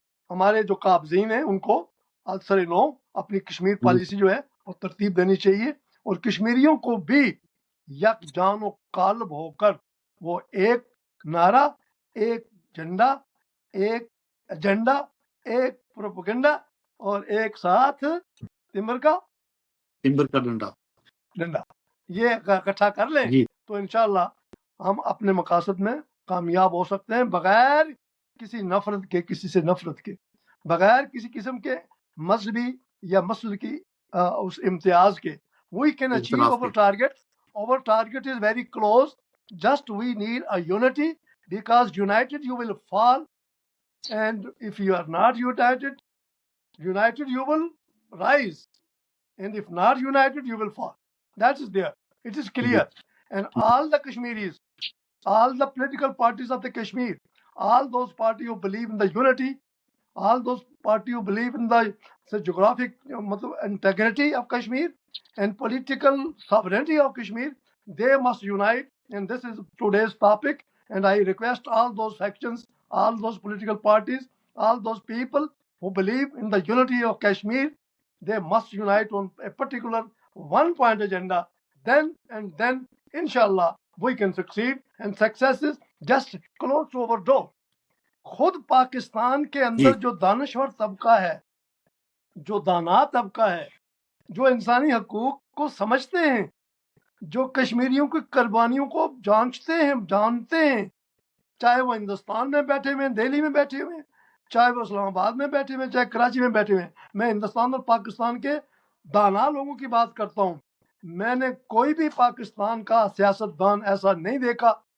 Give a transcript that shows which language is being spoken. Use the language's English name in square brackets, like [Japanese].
[Urdu] ہمارے جو قابضین ہیں ان کو ازسر نو اپنی کشمیر پالیسی جو ہے وہ ترتیب دینی چاہیے، اور کشمیریوں کو بھی یک جان و قالب ہو کر وہ ایک نعرہ، ایک جھنڈا، ایک ایجنڈا، ایک پروپیگنڈا اور ایک ساتھ تمبر کا ڈنڈا یہ اکٹھا کر لیں جی تو انشاءاللہ ہم اپنے مقاصد میں کامیاب ہو سکتے ہیں، بغیر کسی نفرت کے، کسی سے نفرت کے، بغیر کسی قسم کے مذہبی یا مسلکی اس امتیاز کے۔ [English] We can achieve [Urdu] اختلاف [English] our [Urdu] کے [English] target. Our target is very close. Just we need a unity, because united you will fall, and if you are not united you will rise, and if not united you will fall. That is there. It is [Urdu] جی [English] clear. And all the Kashmiris, all the political parties of the Kashmir, all those parties who believe in the unity, all those parties who believe in the geographic integrity of Kashmir and political sovereignty of Kashmir, they must unite. And this is today's topic. And I request all those factions, all those political parties, all those people who believe in the unity of Kashmir, they must unite on a particular one point agenda. Then inshallah we can succeed, and success is just close to our door. [Urdu] خود پاکستان کے جی اندر جو دانشور طبقہ ہے، جو دانا طبقہ ہے، جو انسانی حقوق کو سمجھتے ہیں، جو کشمیریوں کی قربانیوں کو جانتے ہیں، چاہے وہ ہندوستان میں بیٹھے ہوئے ہیں، دہلی میں بیٹھے ہوئے ہیں، چاہے وہ اسلام آباد میں بیٹھے ہوئے ہیں، چاہے کراچی میں بیٹھے ہوئے ہیں۔ میں ہندوستان اور پاکستان کے دانا لوگوں کی بات کرتا ہوں۔ میں نے کوئی بھی پاکستان کا سیاستدان ایسا نہیں دیکھا